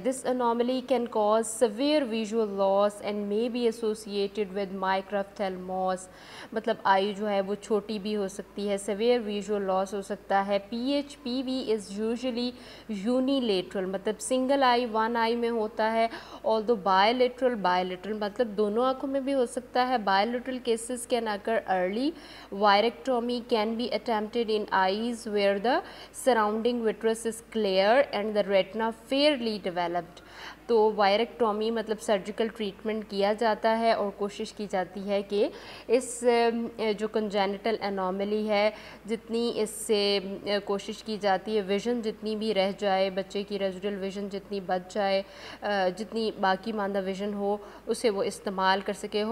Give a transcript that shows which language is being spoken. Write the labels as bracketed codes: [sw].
[en] This anomaly can cause severe visual loss and may be associated with microphthalmos. [ur] مطلب آئی جو ہے وہ چھوٹی بھی ہو سکتی ہے، سویئر ویژول لاس ہو سکتا ہے. [en] P V is usually unilateral, [ur] مطلب سنگل آئی ون آئی میں ہوتا ہے. [en] although bilateral [ur] مطلب دونوں آنکھوں میں بھی ہو سکتا ہے. [en] bilateral cases can occur early. Virectomy can be attempted in eyes where the surrounding vitreous is clear and the retina fairly developed. [ur] تو وائریکٹومی مطلب سرجیکل ٹریٹمنٹ کیا جاتا ہے اور کوشش کی جاتی ہے کہ اس جو کنجینٹل انوملی ہے جتنی اس سے کوشش کی جاتی ہے ویژن جتنی بھی رہ جائے، بچے کی ریزیڈل ویژن جتنی بچ جائے، جتنی باقی ماندہ ویژن ہو اسے وہ استعمال کر سکے.